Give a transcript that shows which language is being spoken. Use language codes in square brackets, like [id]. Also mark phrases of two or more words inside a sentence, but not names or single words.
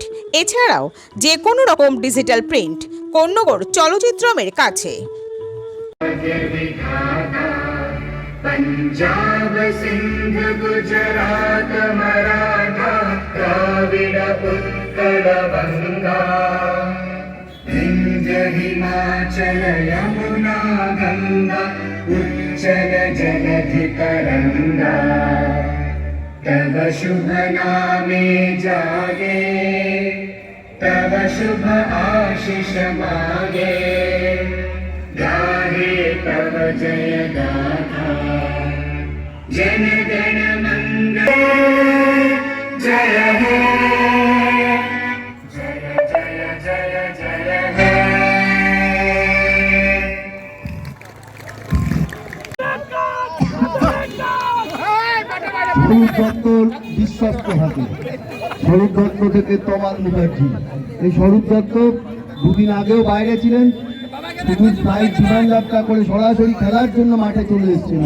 [bn] এছাড়াও যে কোনো রকম ডিজিটাল প্রিন্ট কন্যগড় চলচ্চিত্রমের কাছে। পঞ্জাব সিন্ধ গুজরাট মরাঠা দ্রাবিড় উৎকল বঙ্গ বিন্ধ্য হিমাচল যমুনা গঙ্গা উচ্ছল জলধি তরঙ্গ তব শুভ নামে জাগে তব শুভ আশিস মাগে গাহে তব জয় গাথা জন গণ মঙ্গল জয় হে জয় জয় জয় জয় হে। শরীর দত্তর বিশ্বস্ত হাতে, শরীর দত্ত থেকে তমাল মুখার্জি। এই শরীর দত্ত দুদিন আগেও বাইরে ছিলেন, শুধু ফ্লাইট বিমান যাত্রা করে সরাসরি খেলার জন্য মাঠে চলে এসেছেন।